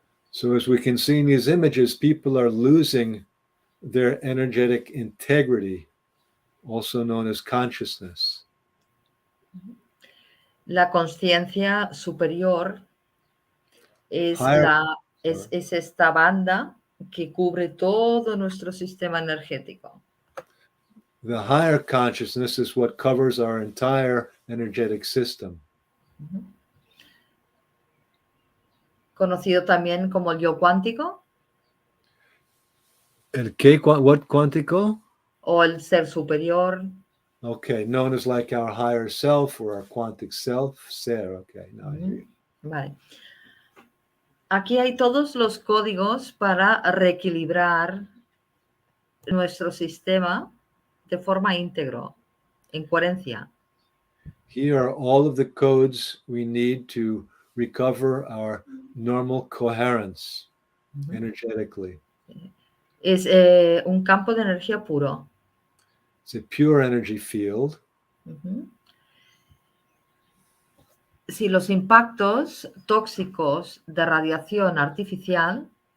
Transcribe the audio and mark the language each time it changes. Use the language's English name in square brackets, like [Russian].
[English] so as we can see in these images, people are losing their energetic integrity, also known as consciousness. [Spanish] La conciencia superior es esta banda que cubre todo nuestro sistema energético. [English] The higher consciousness is what covers our entire energetic system. [Spanish] Conocido también como el yo cuántico. El qué? [English] What [Spanish] cuántico? O el ser superior. [English] Okay, known as like our higher self or our quantic self, ser. Okay, now I hear you. [Spanish] Vale. Aquí hay todos los códigos para reequilibrar nuestro sistema de forma íntegro, en coherencia. [English] Here are all of the codes we need to recover our normal coherence energetically. [Spanish] Es un campo de energía puro. [English] It's a pure energy field. [Spanish] Si los impactos tóxicos de radiación artificial,